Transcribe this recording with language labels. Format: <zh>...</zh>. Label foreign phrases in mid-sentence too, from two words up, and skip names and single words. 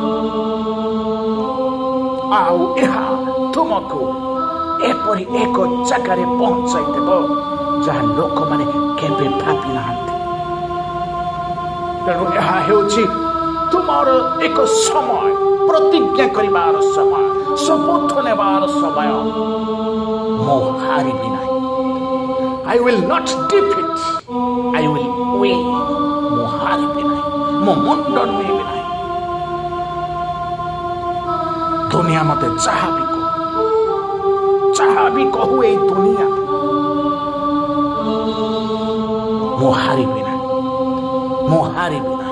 <or>ଆଉ ଏହା ତୁମକୁ ଏପରି ଏକ ଜାଗାରେ ପହଞ୍ଚାଇ ଦେବ ଯାହା ଲୋକମାନେ କେବେ ଭାବି ନାହାନ୍ତି। ତେଣୁ ଏହା ହେଉଛି ତୁମର ଏକ ସମୟ, ପ୍ରତିଜ୍ଞା କରିବାର ସମୟ, ଶପଥ ନେବାର ସମୟ। ମୁଁ ହାରିବି ନାହିଁ।</or> <en>I will not defeat, I will win.</en> <or>ମୁଁ ହାରିବି ନାହିଁ, ମୁଁ ମୁଣ୍ଡ ନୁହେଁବି ନାହିଁ। ଦୁନିଆ ମତେ ଯାହା ବି କହୁ ଏଇ ଦୁନିଆ, ମୁଁ ହାରିବି ନାହିଁ, ମୁଁ ହାରିବି ନାହିଁ।</or>